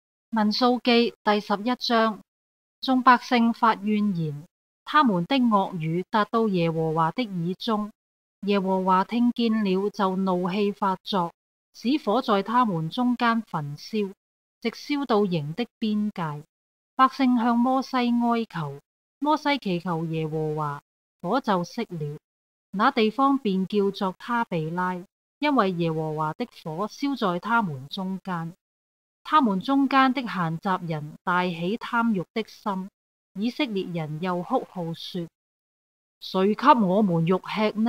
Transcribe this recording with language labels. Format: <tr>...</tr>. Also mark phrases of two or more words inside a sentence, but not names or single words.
<zh>民數記第11章，眾百姓發怨言，他們的惡語達到耶和華的耳中。耶和華聽見了，就怒氣發作，使火在他們中間焚燒，直燒到營的邊界。百姓向摩西哀求，摩西祈求耶和華，火就熄了，那地方便叫作他備拉，因為耶和華的火燒在他們中間。他們中間的閒雜人大起貪欲的心，以色列人又哭號說：誰給我們肉吃呢？</zh>